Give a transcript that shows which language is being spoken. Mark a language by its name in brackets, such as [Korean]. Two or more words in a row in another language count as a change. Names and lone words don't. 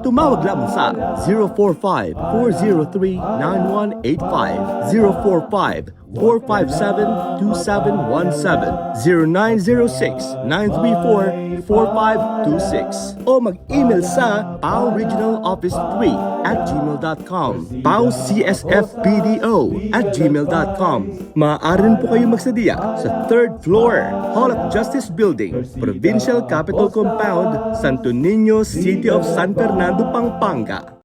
[Filipino] Tumawag lamang sa 045-403-9185, 045-457-2717, 0906-934-4526 o mag-email sa paoregionaloffice3@gmail.com, paocsfbdo@gmail.com. Maaari rin po kayo magsadya sa 3rd floor, Hall of Justice Building, Provincial Capitol Compound, Santo Niño, City of San Fernando, Pampanga.